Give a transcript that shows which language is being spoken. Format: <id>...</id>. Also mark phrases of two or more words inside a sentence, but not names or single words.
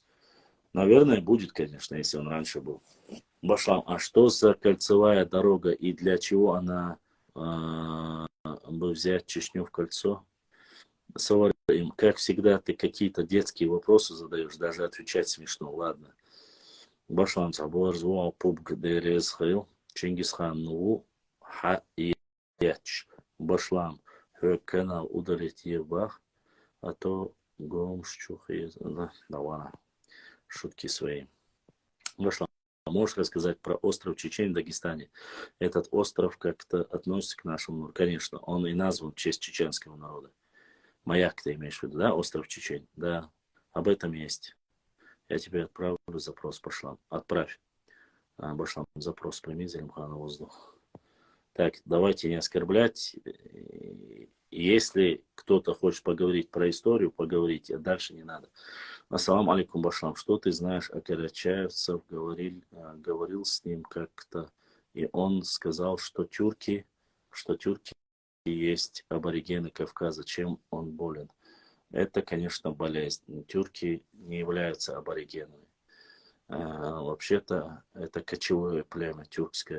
<ru>Наверное, будет, конечно, если он раньше был. Башлам, а что за кольцевая дорога и для чего она бы взять Чечню в кольцо? Им, как всегда, ты какие-то детские вопросы задаешь, даже отвечать смешно, ладно. Башлам, Забуарзуал, Пубг, Дерезхил, Чингисхан, Нуу, Ха и Яч. Башлам, канал удалить ебах, а то гомщух из... Да ладно, шутки свои. Башлам, можешь рассказать про остров Чечень в Дагестане? Этот остров как-то относится к нашему, конечно, он и назван в честь чеченского народа. Маяк ты имеешь в виду, да? Остров Чечень. Да, об этом есть. Я тебе отправлю запрос, Башлам. Отправь. Башлам, запрос прими, Залимхан, на воздух. Так, давайте не оскорблять. Если кто-то хочет поговорить про историю, поговорите, а дальше не надо.</ru> <ar>السلام عليكم, Башлам.</ar> <ru>Что ты знаешь о Карачаевцев? Говорил с ним как-то, и он сказал, что тюрки есть аборигены Кавказа. Чем он болен? Это, конечно, болезнь. Тюрки не являются аборигенами. Вообще-то это кочевое племя тюркское.</ru>